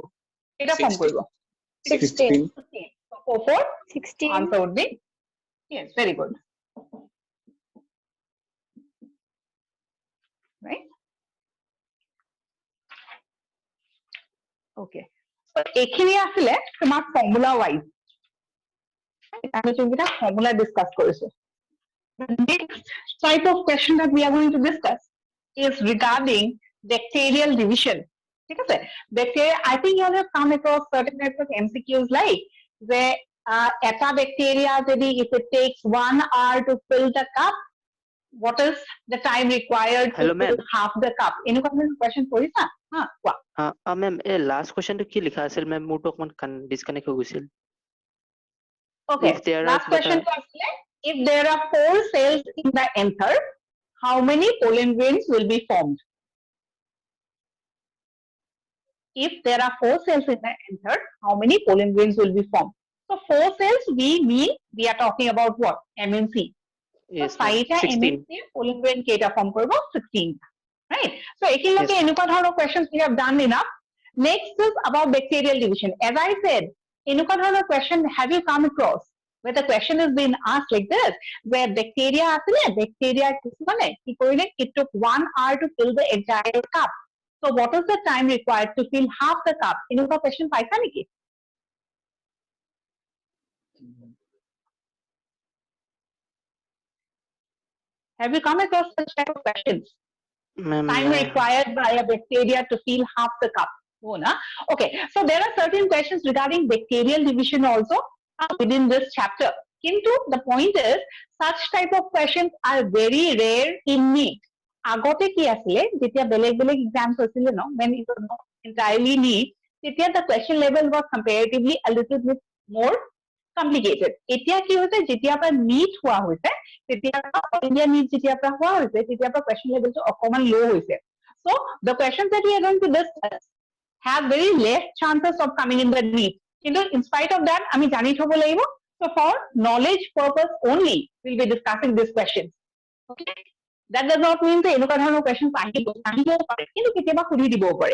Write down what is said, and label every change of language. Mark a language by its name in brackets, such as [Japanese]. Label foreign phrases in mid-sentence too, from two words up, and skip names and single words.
[English] Data form 16. [Assamese] koribo. [English] 16. Okay. So 4, 16. answer would be yes, very good. Right? Okay. [Assamese] So এইখিনি আসলে তোমার [English] formula wise. [Assamese] আমি যোনটা [English] formula discuss [Assamese] কৰিছো. [English] The next type of question that we are going to discuss is regarding bacterial division. [Assamese] ঠিক আছে? [English] Bacteria, I think you all have come across certain types of MCQs like where eta bacteria যদি if it takes 1 hour to fill the cup, what is the time required Hello, to fill ma'am. half the cup? [Assamese] এনেকুৱা ধৰণৰ question কৰিছা? কোৱা. মেম এই [English] last questionটো [Assamese] কি লিখা আছিল মেম মোৰটো অকমান ডিসকানেক্ট হৈ গৈছিল [English] Okay, If there are last question was if there are 4 cells in the anther, how many pollen grains will be formed? If there are 4 cells in the anther, how many pollen grains will be formed? So 4 cells we mean we are talking about what? MMC. yes So 5 ma'am 16 MMC pollen grain কেইটা form কৰিব 16. Right? So এখিনিলৈকে Yes. [Assamese] এনেকুৱা ধৰণৰ [English] questions we have done enough. Next is about bacterial division. As I said, [Assamese] এনেকুৱা ধৰণৰ [English] question have you come across? Where the question is being asked like this, where bacteria আছিলে, bacteria [Assamese] কিছুমানে কি কৰিলে, [English] it took 1 hour to fill the entire cup. So what is the time required to fill half the cup? [Assamese] এনেকুৱা question পাইছা নেকি? [English] Have you come across such type of questions? ma'am Time required by a bacteria to fill half the cup. Oh, na? Okay, so there are certain questions regarding bacterial division also within this chapter. Kintu, the point is, such type of questions are very rare in NEET. [Assamese] আগতে কি আছিলে, যেতিয়া বেলেগ exams আছিলে নো, [English] when it was not entirely NEET, jitya the question level was comparatively a little bit more complicated. [Assamese] এতিয়া কি হৈছে, যেতিয়া পৰা NEET হোৱা হৈছে, তেতিয়া India NEET যেতিয়া পৰা হোৱা হৈছে তেতিয়া পৰা [English] question level [Assamese] টো অকমান low হৈছে. [English] So the questions that we are going to discuss have very less chances of coming in the NEET. [Assamese] কিন্তু [English] in spite of that [Assamese] আমি জানি থব লাগিব. [English] So for knowledge purpose only we'll be discussing these questions. Okay? That does not mean that [Assamese] এনেকুৱা ধৰণৰ questions আহিবও পাৰে কিন্তু কেতিয়াবা সুধি দিবও পাৰে.